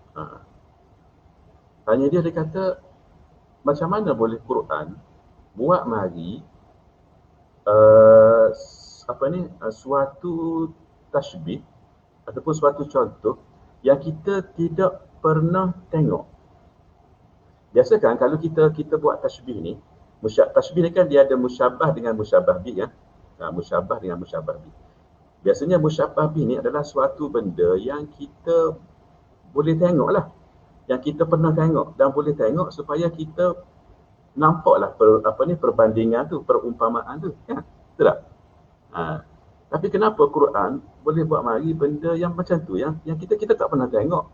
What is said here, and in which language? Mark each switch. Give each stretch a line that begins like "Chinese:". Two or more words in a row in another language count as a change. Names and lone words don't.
Malay: Tanya dia kata macam mana boleh Quran buat mari suatu tasbih ataupun suatu contoh yang kita tidak pernah tengok. Biasa kan kalau kita buat tasbih ni, tasbih ni kan dia ada musyabah dengan
Arabic: musyabah bi
Malay: kan. Musyabah dengan
Arabic: musyabah bi.
Malay: Biasanya
Arabic: musyabah bi
Malay: ni adalah suatu benda yang kita boleh tengok lah. Yang kita pernah tengok dan boleh tengok supaya kita nampaklah perbandingan tu, perumpamaan tu kan. Betul tak? Tapi kenapa Quran boleh buat mari benda yang macam tu, yang kita tak pernah tengok.